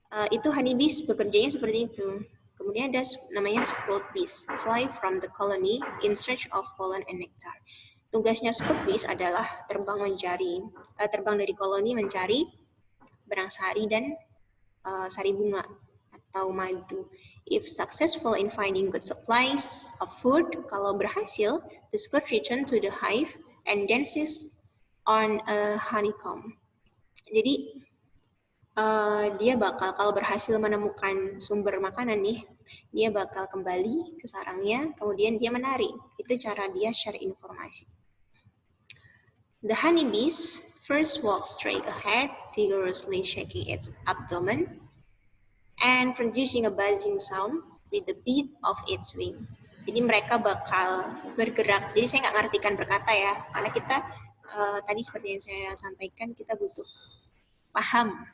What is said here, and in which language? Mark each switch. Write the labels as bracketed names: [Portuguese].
[Indonesian] Itu honeybees bekerjanya seperti itu. Kemudian ada namanya [English] scout bees, fly from the colony in search of pollen and nectar. [Indonesian] Tugasnya scout bees adalah terbang dari koloni mencari benang sari dan sari bunga atau madu. [English] If successful in finding good supplies of food, [Indonesian] kalau berhasil, [English] the scout return to the hive and dances on a honeycomb. [Indonesian] Jadi dia bakal kalau berhasil menemukan sumber makanan nih, dia bakal kembali ke sarangnya, kemudian dia menari. Itu cara dia share informasi. [English] The honeybees first walks straight ahead, vigorously shaking its abdomen and producing a buzzing sound with the beat of its wing. [Indonesian] Jadi mereka bakal bergerak. Jadi saya nggak ngartikan berkata ya, karena kita tadi seperti yang saya sampaikan, kita butuh paham.